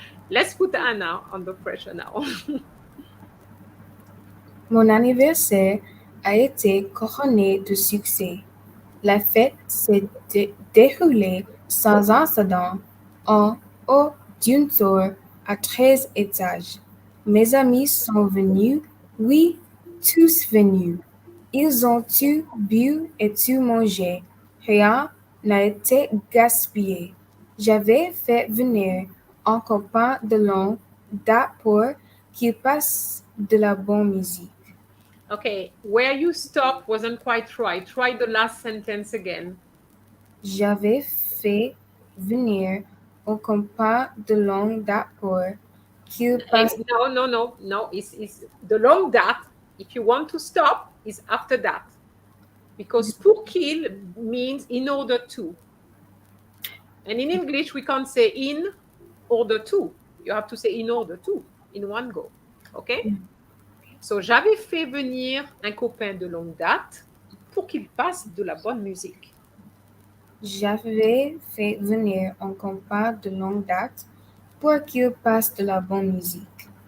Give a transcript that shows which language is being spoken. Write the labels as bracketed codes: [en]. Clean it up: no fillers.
[en] Let's put Anna under pressure now. [fr] Mon anniversaire a été couronné de succès. La fête s'est déroulée sans incident en haut d'une tour à 13 étages. Mes amis sont venus, oui, tous venus. Ils ont tout bu et tout mangé. Rien n'a été gaspillé. J'avais fait venir un copain de longue date pour qu'il passe de la bonne musique. [en] Okay, where you stop wasn't quite right. Try the last sentence again. [fr] J'avais fait venir un copain de longue date pour qu'il passe. [en] No. It's the long that. If you want to stop, is after that. Because pour qu'il means in order to. And in English, we can't say in order to. You have to say in order to, in one go. Okay? [fr] So, j'avais fait venir un copain de longue date pour qu'il passe de la bonne musique. J'avais fait venir un copain de longue date pour qu'il passe de la bonne musique.